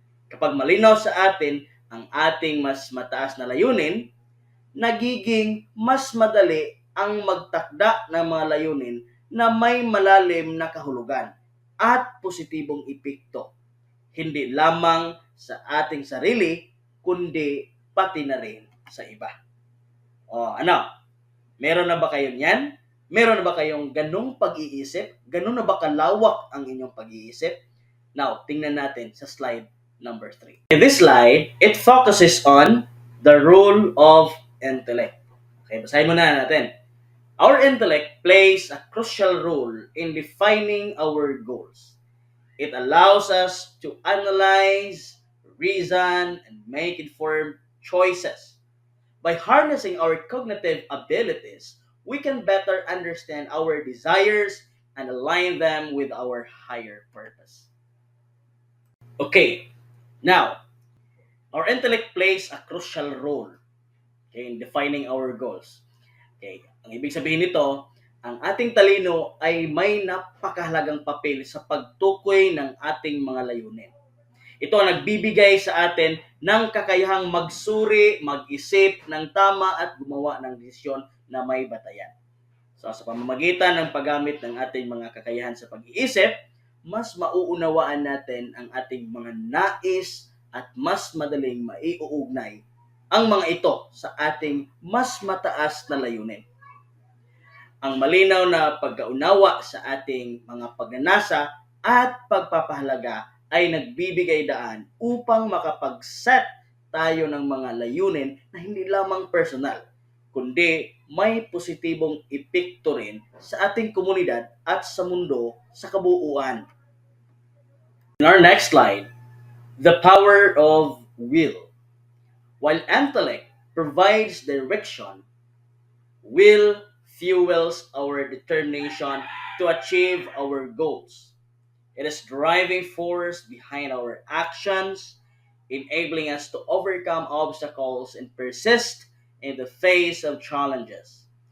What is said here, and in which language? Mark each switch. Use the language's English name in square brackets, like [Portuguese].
[Filipino] Kapag malinaw sa atin ang ating mas mataas na layunin, nagiging mas madali ang magtakda ng mga layunin na may malalim na kahulugan at positibong epekto, hindi lamang sa ating sarili, kundi pati na rin sa iba. O ano, meron na ba kayo niyan? Meron na ba kayong ganong pag-iisip? Ganon na ba kalawak ang inyong pag-iisip? Now, tingnan natin sa slide number 3. [English] In this slide, it focuses on the role of intellect. Okay, [Filipino] basahin muna natin. [English] Our intellect plays a crucial role in defining our goals. It allows us to analyze, reason, and make informed choices. By harnessing our cognitive abilities, we can better understand our desires and align them with our higher purpose. Okay, now, our intellect plays a crucial role, okay, in defining our goals. [Filipino] Okay, ang ibig sabihin nito, ang ating talino ay may napakahalagang papel sa pagtukoy ng ating mga layunin. Ito ang nagbibigay sa atin ng kakayahang magsuri, mag-isip ng tama at gumawa ng desisyon na may batayan. So sa pamamagitan ng paggamit ng ating mga kakayahan sa pag-iisip, mas mauunawaan natin ang ating mga nais at mas madaling maiuugnay ang mga ito sa ating mas mataas na layunin. Ang malinaw na pagkaunawa sa ating mga pagnanasa at pagpapahalaga ay nagbibigay daan upang makapag-set tayo ng mga layunin na hindi lamang personal, kundi may positibong epekto rin sa ating komunidad at sa mundo sa kabuuan. [English] In our next slide, the power of will. While intellect provides direction, will fuels our determination to achieve our goals. It is driving force behind our actions, enabling us to overcome obstacles and persist in the face of challenges.